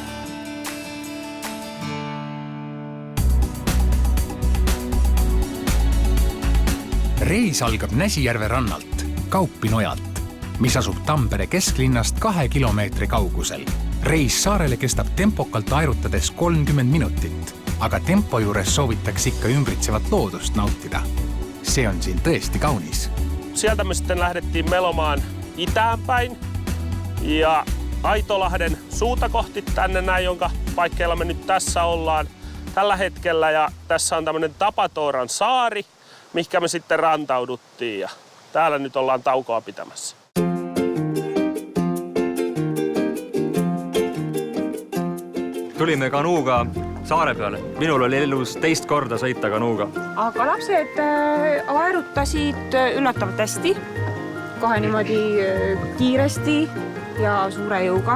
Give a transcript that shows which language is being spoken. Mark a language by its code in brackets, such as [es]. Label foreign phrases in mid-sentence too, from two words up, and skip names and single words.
[et] Reis algab Näsijärve rannalt, Kaupinojalt, mis asub Tampere kesklinnast 2 kilomeetri kaugusel. Reis saarele kestab tempokalt aerutades 30 minutit, aga tempo juures soovitakse ikka ümbritsevat loodust nautida. See on siin tõesti kaunis. [fi] Sieltä me sitten lähdettiin melomaan itään päin ja Aitolahden suuta kohti tänne näin, jonka paikkeilla me nyt tässä ollaan tällä hetkellä. Ja tässä on tämmöinen Tapatooran saari, mihinkä me sitten rantauduttiin ja täällä nyt ollaan taukoa pitämässä. [et] Tulime kanuuga saare peale. Minul oli elus teist korda sõita kanuuga. Aga lapsed aerutasid üllatavalt hästi. Kohe niimoodi kiiresti ja suure jõuga.